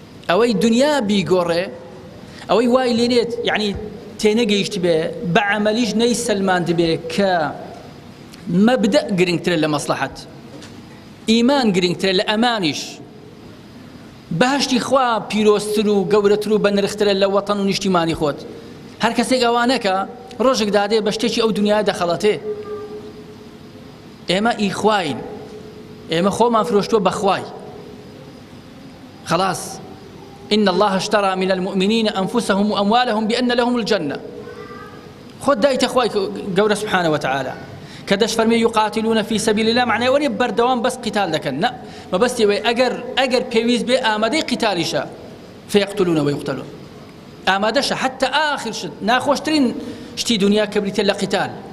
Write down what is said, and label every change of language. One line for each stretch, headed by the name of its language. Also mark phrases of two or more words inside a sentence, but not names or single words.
Central Kurdish: ئەوەی دنیا بیگۆڕێ، ئەوەی وای لێنێت، یعنی تێنەگەیشت بێ، بە عەمەلیش نەی سەلماند بێ کە مەبدە گرنگترە لە مەسلحەت، ئیمان گرنگترە لە ئەمانیش، بەهەشتی خوا پیرۆستر و گەورەتر و بەنرخترە لە وەتەن و نیشتیمانی خۆت. هەر کەسێک ئەوانەکە ڕۆژێک دادێ بە شتێکی ئەو دنیا دەخەڵەتێ. ئێمە ئیخواین، ئێمە خۆمان فرۆشتووە بە خوای. خەڵاس.
Arabic: «إن الله اشترى من المؤمنين أنفسهم وأموالهم بأن لهم الجنة.»
Central Kurdish: خۆت دایتە خوای گەورە
Arabic: سبحانە و تەعالا
Central Kurdish: کە دەش فەرمی
Arabic: «یوقاتیلونە فی سەبیل الله»،
Central Kurdish: معنای ئەوە نیە بەردەوام بەس قیتال دەکەن. نە، مەبەستی ئەوەیە ئەگەر، ئەگەر پێویست بێ ئامادەی قیتالیشە،
Arabic: فەیەقتولونە وەیوقتەلون.
Central Kurdish: ئامادەشە حتى ئاخر شت، ناخۆشترین شتی دنیا کە بریتە لە قیتال.